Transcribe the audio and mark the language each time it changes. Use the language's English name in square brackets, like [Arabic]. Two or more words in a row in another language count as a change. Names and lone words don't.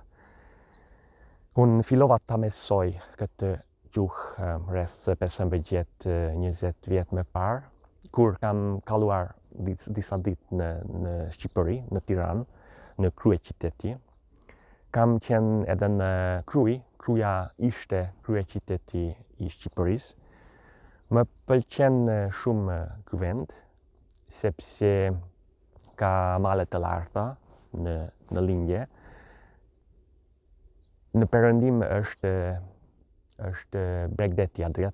[Albanian] Unë fillova ta mësoj këtë gjuhë rreth 15-20 vjet më parë, kur kam kaluar disa ditë në Shqipëri, në Tiranë, në kryeqyteti. Kam qenë edhe në Kruj, Kruja ishte kryeqyteti i Shqipërisë. Më pëlqen shumë ky vend, sepse ka male të larta në lindje. Në perëndim është Bregdeti Adriatik.